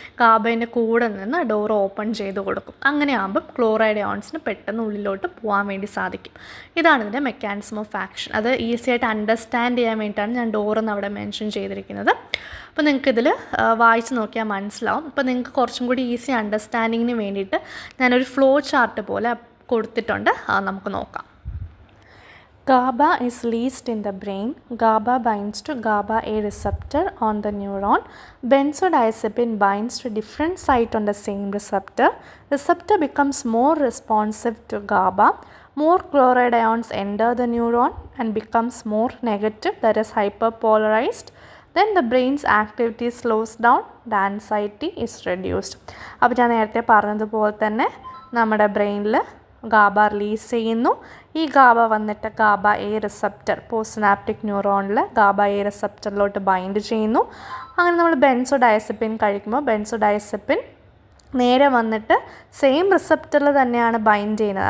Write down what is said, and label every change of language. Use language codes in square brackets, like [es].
[ml] ഗാബേൻ്റെ കൂടെ നിന്ന് door open ചെയ്ത് കൊടുക്കും. അങ്ങനെ ആകുമ്പോൾ ക്ലോറൈഡ് അയോൺസിന് പെട്ടെന്ന് ഉള്ളിലോട്ട് പോകാൻ വേണ്ടി സാധിക്കും. ഇതാണ് ഇതിൻ്റെ മെക്കാനിസം ഓഫ് ആക്ഷൻ. അത് ഈസി ആയിട്ട് അണ്ടർസ്റ്റാൻഡ് ചെയ്യാൻ വേണ്ടിയിട്ടാണ് ഞാൻ ഡോറെന്ന് അവിടെ മെൻഷൻ ചെയ്തിരിക്കുന്നത്. അപ്പോൾ നിങ്ങൾക്കിതിൽ വായിച്ച് നോക്കിയാൽ മനസ്സിലാവും. അപ്പോൾ നിങ്ങൾക്ക് കുറച്ചും കൂടി ഈസി അണ്ടർസ്റ്റാൻഡിങ്ങിന് വേണ്ടിയിട്ട് ഞാനൊരു ഫ്ലോ ചാർട്ട് പോലെ കൊടുത്തിട്ടുണ്ട്. അത് നമുക്ക് നോക്കാം. [en] GABA is released in the brain. GABA binds to GABA A receptor on the neuron. Benzodiazepine binds to different site on the same receptor. Receptor becomes more responsive to GABA. More chloride ions enter the neuron and becomes more negative, that is hyperpolarized. Then the brain's activity slows down. The anxiety is reduced. [ml] അപ്പോൾ ഞാൻ നേരത്തെ പറഞ്ഞതുപോലെ തന്നെ നമ്മുടെ ബ്രെയിനിൽ GABA release ചെയ്യുന്നു. ഈ GABA വന്നിട്ട് GABA A receptor post synaptic ന്യൂറോണിൽ GABA A റിസപ്റ്ററിലോട്ട് bind ചെയ്യുന്നു. അങ്ങനെ നമ്മൾ ബെൻസോഡൈസപ്പിൻ കഴിക്കുമ്പോൾ ബെൻസോഡൈസപ്പിൻ നേരെ വന്നിട്ട് സെയിം റിസപ്റ്ററിൽ തന്നെയാണ് ബൈൻഡ് ചെയ്യുന്നത്.